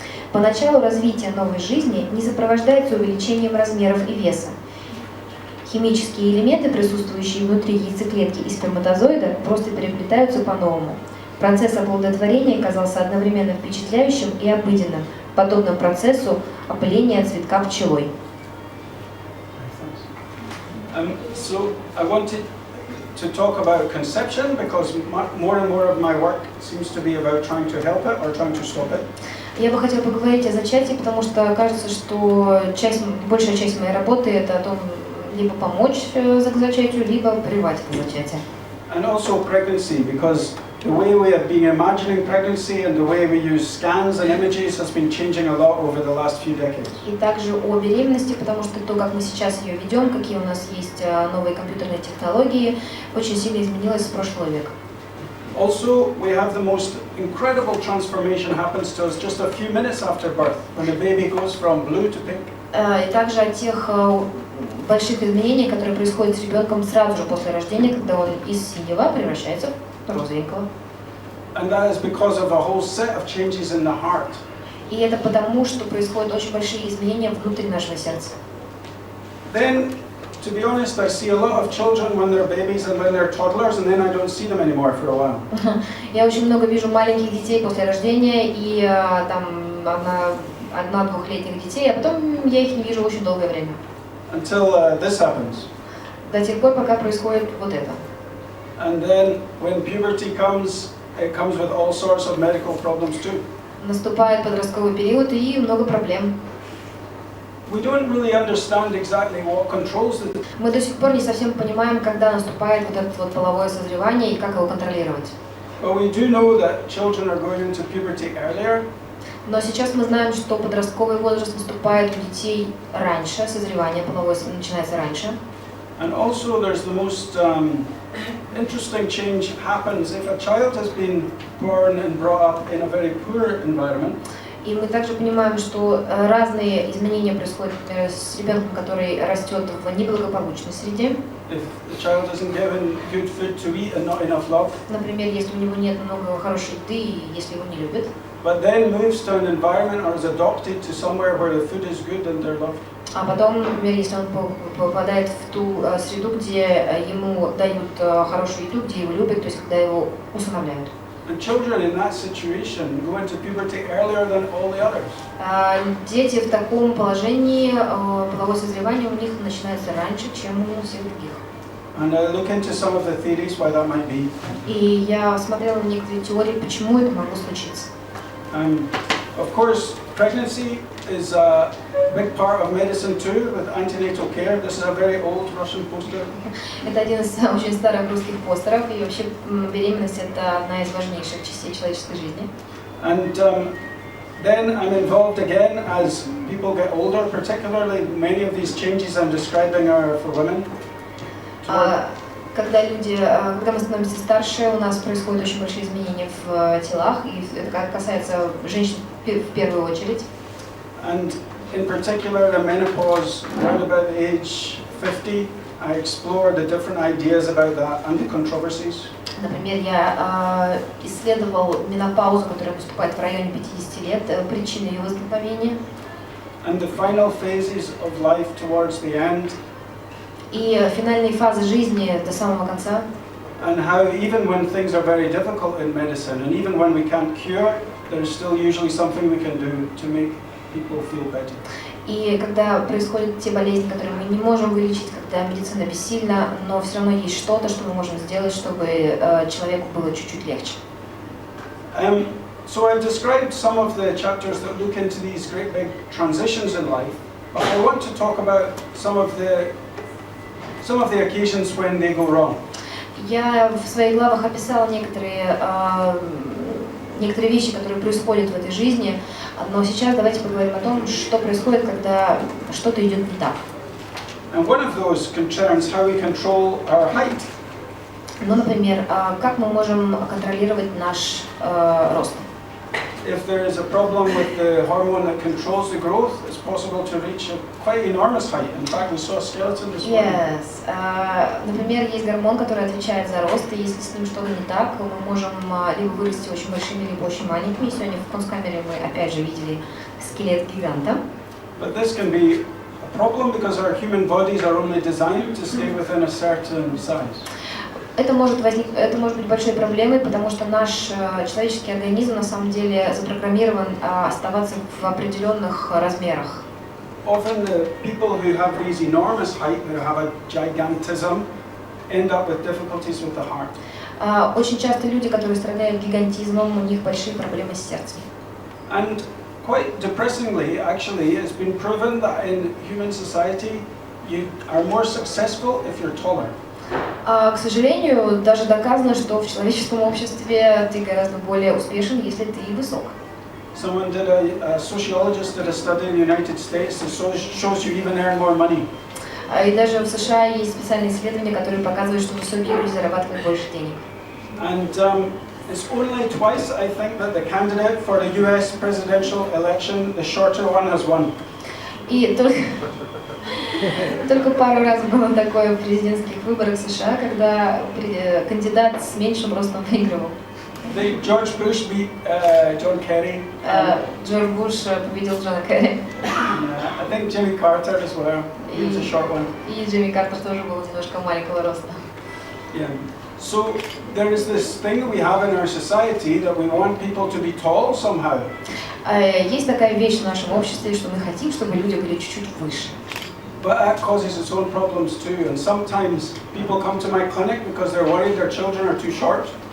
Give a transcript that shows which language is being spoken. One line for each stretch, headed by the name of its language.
Russian: Поначалу развитие новой жизни не сопровождается увеличением размеров и веса. Химические элементы, присутствующие внутри яйцеклетки и сперматозоида, просто переплетаются по-новому. Процесс оплодотворения казался одновременно впечатляющим и обыденным, подобным процессу опыления цветка пчелой.
English: So I wanted to talk about conception because more and more of my work seems to be about trying to help it or trying to stop it.
Russian: Я бы хотела поговорить о зачатии, потому что кажется, что большая часть моей работы это о том, либо помочь зачатию, либо прервать это зачатие.
English: And also pregnancy, because the way we have been imagining pregnancy and the way we use scans and images has been changing a lot over the last few decades.
Russian: И также о беременности, потому что то, как мы сейчас ее ведем, какие у нас есть новые компьютерные технологии, очень сильно изменилось с прошлого века.
English: Also, we have the most incredible transformation happens to us just a few minutes after birth, when the baby goes from blue to pink.
Russian: И также о тех больших изменений, которые происходят с ребенком сразу же после рождения, когда он из синего превращается в розовенького.
English: And that is because of a whole set of changes in the heart.
Russian: И это потому, что происходят очень большие изменения внутри нашего сердца.
English: Then, to be honest, I see a lot of children when they're babies and when they're toddlers, and then I don't see them anymore for a while.
Russian: Я очень много вижу маленьких детей после рождения и там одно-двухлетних детей, а потом я их не вижу очень долгое время.
English: Until this happens.
Russian: До тех пор, пока происходит вот это.
English: And then when puberty comes, it comes with all sorts of medical problems too.
Russian: Наступает подростковый период и много проблем.
English: We don't really understand exactly what controls it.
Russian: Мы до сих пор не совсем понимаем, когда наступает вот это вот половое созревание и как его контролировать.
English: But we do know that children are going into puberty earlier.
Russian: Но сейчас мы знаем, что подростковый возраст наступает у детей раньше, созревание половое начинается раньше.
English: And also there's the most interesting change happens if a child has been born and brought up in a very poor environment.
Russian: И мы также понимаем, что разные изменения происходят с ребенком, который растет в неблагополучной среде.
English: If the child isn't given good food to eat and not enough love.
Russian: Например, если у него нет много хорошей еды и если его не любят.
English: But then moves to an environment or is adopted to somewhere where the food is good and they're loved.
Russian: А потом, например, если он попадает в ту среду, где ему дают хорошую еду, где его любят, то есть когда его усыновляют.
English: And children in that situation go into puberty earlier than all the others.
Russian: Дети в таком положении, половое созревание у них начинается раньше, чем у всех других.
English: And I look into some of the theories why that might be.
Russian: И я смотрела на некоторые теории, почему это могло случиться.
English: Of course, pregnancy is a big part of medicine too, with antenatal care. This is a very old Russian poster.
Russian: Это один из очень старых русских постеров, и вообще беременность – это одна из важнейших частей человеческой жизни.
English: And then I'm involved again as people get older, particularly many of these changes I'm describing are for women.
Russian: Когда мы становимся старше, у нас происходят очень большие изменения в телах, и это касается женщин в первую очередь.
English: And in particular, the menopause around about the age 50, I explore the different ideas about that and the controversies.
Russian: Например, я исследовал менопаузу, которая наступает в районе 50 лет, причины ее возникновения.
English: And the final phases of life towards the end.
Russian: И финальные фазы жизни до самого конца.
English: And how even when things are very difficult in medicine, and even when we can't cure, there's still usually something we can do to make people feel better.
Russian: И когда происходят те болезни, которые мы не можем вылечить, когда медицина бессильна, но все равно есть что-то, что мы можем сделать, чтобы человеку было чуть-чуть легче.
English: So I've described some of the chapters that look into these great big transitions in life, but I want to talk about some of the occasions when they go wrong.
Russian: Я в своих главах описала некоторые вещи, которые происходят в этой жизни, но сейчас давайте поговорим о том, что происходит, когда что-то идет не так.
English: And one of those concerns how we control our height.
Russian: Ну, например, как мы можем контролировать наш рост?
English: If there is a problem with the hormone that controls the growth, it's possible to reach a quite enormous height. In fact, we saw a skeleton this morning. Yes.
Russian: Например, есть гормон, который отвечает за рост, и если с ним что-то не так, мы можем либо вырасти очень большими, либо очень маленькими. Сегодня в Кунсткамере мы опять же видели скелет гиганта.
English: But this can be a problem because our human bodies are only designed to stay within a certain size.
Russian: Это может быть большой проблемой, потому что наш человеческий организм на самом деле запрограммирован оставаться в определенных размерах.
English: Often the people who have these enormous height, who have a gigantism, end up with difficulties with the heart.
Russian: Очень часто люди, которые страдают гигантизмом, у них большие проблемы с сердцем.
English: And quite depressingly, actually, it's been proven that in human society, you are more successful if you're taller.
Russian: К сожалению, даже доказано, что в человеческом обществе ты гораздо более успешен, если ты высок.
English: A sociologist did a study in the United States that shows you even earn more money.
Russian: И даже в США есть специальные исследования, которые показывают, что высокие люди зарабатывают больше денег.
English: And it's only twice, I think, that the candidate for the US presidential election, the shorter one, has won.
Russian: И только пару раз было такое в президентских выборах США, когда кандидат с меньшим ростом выигрывал.
English: George Bush beat John Kerry.
Russian: Джордж Буш победил Джона Керри.
English: I think Jimmy Carter as well. He was a short one.
Russian: И Джимми Картер тоже был немножко маленького роста.
English: Yeah. So there is this thing we have in our society that we want people to be tall somehow.
Russian: Есть такая вещь в нашем обществе, что мы хотим, чтобы люди были чуть-чуть выше.
English: But that causes its own problems too. And sometimes people come to my clinic because they're worried their children are too short.